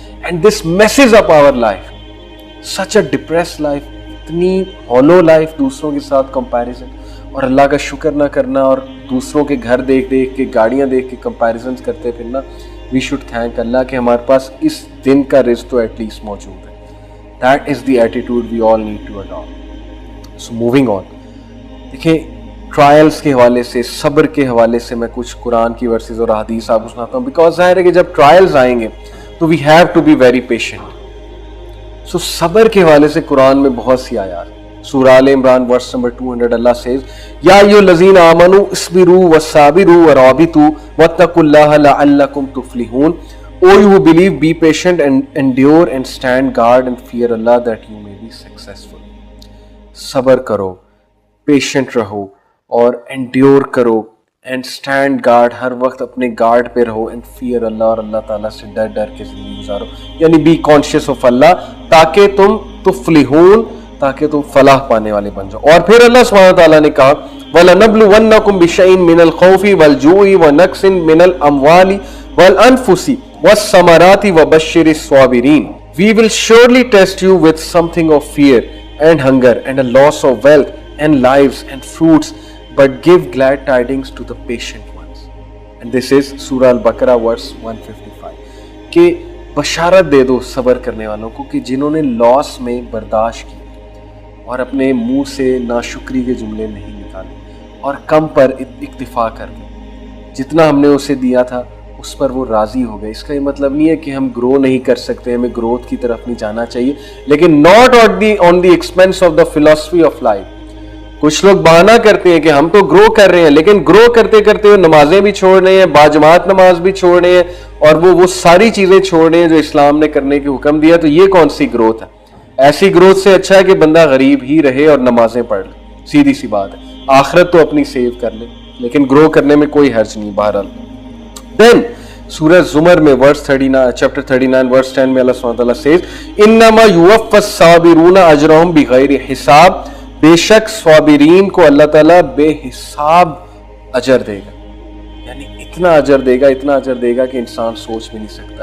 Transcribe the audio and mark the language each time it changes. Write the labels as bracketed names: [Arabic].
[English] and this messes up our life, such a depress life, [Urdu] اتنی ghuluw life, دوسروں کے ساتھ کمپیریزن, اور اللہ کا شکر نہ کرنا, اور دوسروں کے گھر دیکھ دیکھ کے, گاڑیاں دیکھ کے کمپیریزنز کرتے پھرنا. وی شوڈ تھینک اللہ کہ ہمارے پاس اس دن کا رزق تو ایٹ لیسٹ موجود ہے. [English] That is the attitude we all need to adapt. So moving on, [Urdu] دیکھیں ٹرائلز کے حوالے سے, صبر کے حوالے سے میں کچھ قرآن کی ورسز اور حدیث آپ کو سناتا ہوں, بیکاز ظاہر ہے کہ جب ٹرائلز آئیں گے تو [English] We have to be very patient. [Urdu] سو صبر کے حوالے سے قرآن میں بہت سی آیات. سورہ آل عمران ورس نمبر 200, اللہ سیز [Arabic] یا ایھا الذین آمنوا اصبروا وصابروا ورابطوا واتقوا اللہ لعلکم تفلحون. [English] O you who believe, be patient and endure and stand guard and fear Allah that you may be successful. [Urdu] صبر کرو, پیشنٹ رہو, اور انڈیور کرو, [English] and stand guard, [Urdu] ہر وقت اپنے گارڈ پہ رہو, اینڈ فیئر اللہ, اور اللہ تعالیٰ سے ڈر ڈر کے زندگی گزارو. یعنی [English] be conscious of Allah, [Urdu] تاکہ تم تفلحون, تاکہ تم فلاح پانے والے بن جاؤ. [Arabic] اور پھر اللہ سبحانہ تعالیٰ نے کہا وَلَنَبْلُوَنَّكُمْ بِشَيْءٍ مِّنَ الْخَوْفِ وَالْجُوعِ وَنَقْصٍ مِّنَ الْأَمْوَالِ وَالْأَنفُسِ وَالثَّمَرَاتِ وَبَشِّرِ الصَّابِرِينَ. [English] We will surely test you with something of fear and hunger and a loss of wealth and lives and fruits, but give glad tidings to the patient ones. And this is Surah Al-Baqarah verse 155. [Urdu] کہ بشارت دے دو صبر کرنے والوں کو کہ جنہوں نے لاس میں برداشت کی اور اپنے منہ سے ناشکری کے جملے نہیں نکالے اور کم پر اکتفا کر لیں. جتنا ہم نے اسے دیا تھا اس پر وہ راضی ہو گئے. اس کا یہ مطلب نہیں ہے کہ ہم گرو نہیں کر سکتے, ہمیں گروتھ کی طرف نہیں جانا چاہیے, لیکن [English] Not on the expense of the philosophy of life. [Urdu] کچھ لوگ بہانہ کرتے ہیں کہ ہم تو گرو کر رہے ہیں, لیکن گرو کرتے کرتے وہ نمازیں بھی چھوڑ رہے ہیں, باجماعت نماز بھی چھوڑ رہے ہیں, اور وہ ساری چیزیں چھوڑ رہے ہیں جو اسلام نے کرنے کی حکم دیا. تو یہ کون سی گروتھ ہے؟ ایسی گروتھ سے اچھا ہے کہ بندہ غریب ہی رہے اور نمازیں پڑھ لے. سیدھی سی بات ہے, آخرت تو اپنی سیو کر لے, لیکن گرو کرنے میں کوئی حرج نہیں. بہرحال دین سورہ زمر میں چیپٹر 39 ورس 10 میں اللہ سبحانہ تعالیٰ says [Arabic] انما یوفی الصابرون اجرهم بغیر حساب. [Urdu] بے شک صابرین کو اللہ تعالیٰ بے حساب اجر دے گا, یعنی اتنا اجر دے گا کہ انسان سوچ بھی نہیں سکتا.